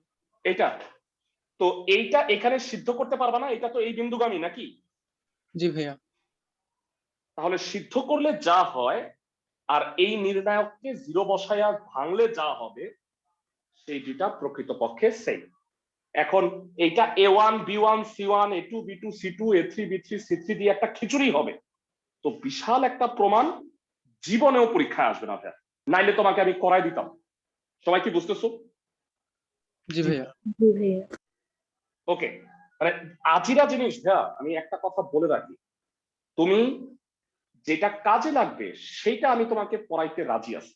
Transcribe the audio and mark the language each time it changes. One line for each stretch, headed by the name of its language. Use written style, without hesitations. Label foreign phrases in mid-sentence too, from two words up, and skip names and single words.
Bangla: এটা তো, এইটা এখানে সিদ্ধ করতে পারবা না, এটা তো এই বিন্দুগামী নাকি? জি ভাইয়া। তাহলে সিদ্ধ করলে যা হয় আর এই নির্ণায়ককে 0 বসায়া ভাঙলে যা হবে সেই দুটা প্রকৃতপক্ষে সেম। এখন এইটা a1 b1 c1 a2 b2 c2 a3 b3 c3 দিয়ে একটা খিচুড়ি হবে। তো বিশাল একটা প্রমাণ, জীবনেও পরীক্ষায় আসবে না ভাইয়া, নাইলে তোমাকে আমি করাই দিতাম। সবাই কি বুঝতেছো? জি ভাইয়া। জি ভাইয়া। ওকে, মানে আজিরা জিনিস ভাইয়া, আমি একটা কথা বলে রাখি, তুমি যেটা কাজে লাগবে সেইটা আমি তোমাকে পড়াইতে রাজি আছি।